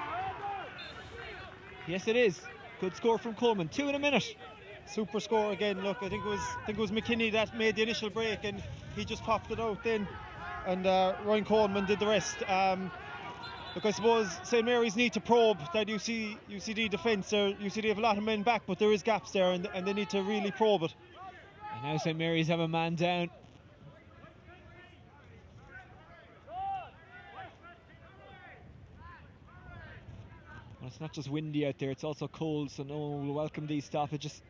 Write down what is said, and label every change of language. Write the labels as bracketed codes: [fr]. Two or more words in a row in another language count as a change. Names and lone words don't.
[en] Yes, it is. Good score from Coleman. 2 in a minute. Super score again. Look, I think it was McKinney that made the initial break, and he just popped it out then, and Ryan Coleman did the rest. Look, I suppose St Mary's need to probe that UCD defence. UCD have a lot of men back, but there is gaps there, and they need to really probe it. And now St Mary's have a man down. Well, it's not just windy out there, it's also cold, so no one will welcome these stoppages.